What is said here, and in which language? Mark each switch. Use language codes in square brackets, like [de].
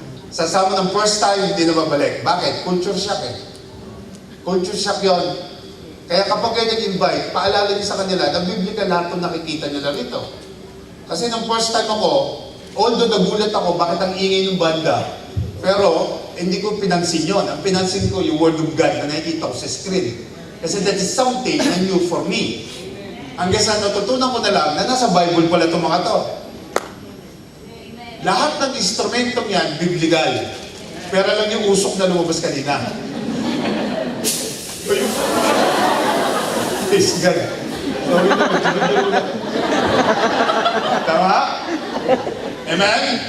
[tl] Sasama ng first time, hindi na babalik. Bakit? Culture shock eh. Culture shock yun. Kaya kapag kayo nag-invite, paalala niyo sa kanila na biblical lahat itong nakikita nila rito. Kasi nung first time ako, although nagulat ako bakit ang ingay ng banda, pero hindi ko pinansin yon. Ang pinansin ko yung Word of God na nakikita ko sa screen. [en] Kasi that is something na new for me. [tl] Hanggang sa natutunan ko na lang na nasa Bible pala itong mga to. Lahat ng instrumentong yan, biblical. Pero lang yung usok na lumabas kanina. [en] Praise God. Sorry na, [tl] tama? [en] Amen?